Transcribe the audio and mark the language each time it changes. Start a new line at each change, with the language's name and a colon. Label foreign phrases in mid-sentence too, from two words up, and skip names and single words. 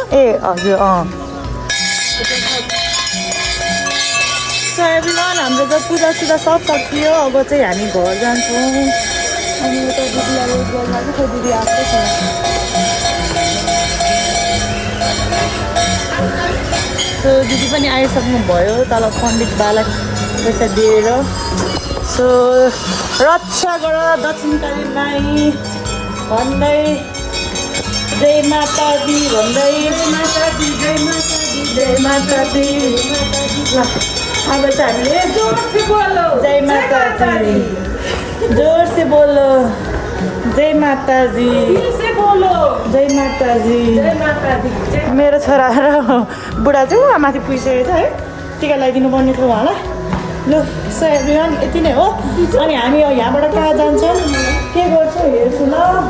Nepali: ए हजुर एभ्रिवान हाम्रो त पूजासुजा सब सकियो अब चाहिँ हामी घर जान्छौँ अनि यता दिदीलाई वेट गर्नु खै दिदी आएको छ सो दिदी पनि आइसक्नु भयो तल पण्डित बालक पैसा दिएर सो रक्षा गर दक्षिणकाली माई भन्दै
Hindi: जय माता दी
Nepali: भन्दै
Hindi: जय माता दी
Nepali: अब चाहिँ हामीले
Hindi: जोर से बोलो जय माता दी जोर से बोलो जय माता दी से बोलो जय माता दी
Nepali: मेरो छोरा र बुढा चाहिँ माथि पुगिसकेको छ है टिका लगाइदिनु पर्ने थियो उहाँलाई लु सो एभ्रिवान यति नै हो अनि हामी यहाँबाट कहाँ जान्छौँ के गर्छौँ हेर्छु ल